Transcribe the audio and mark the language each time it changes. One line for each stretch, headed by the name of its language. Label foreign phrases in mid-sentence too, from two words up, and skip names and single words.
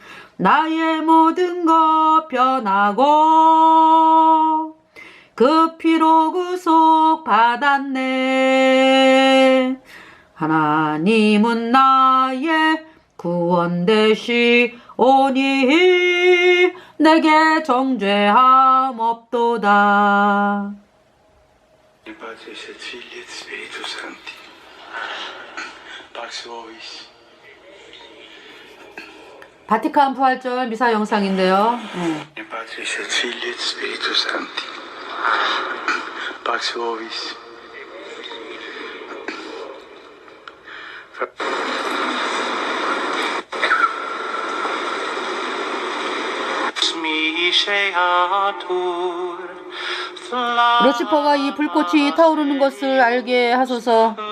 Korean: 나의 모든 것 변하고 그 피로 구속 받았네. 하나님은 나의 구원 되시오니 내게 정죄함 없도다.
Latin: Patris et Filii et Spiritus Sancti. Pax vobis.
Korean: 바티칸 부활절 미사 영상인데요.
Latin: Patris et Filii et Spiritus Sancti. Pax vobis.
Korean: 루치퍼가 이 불꽃이 타오르는 것을 알게 하소서.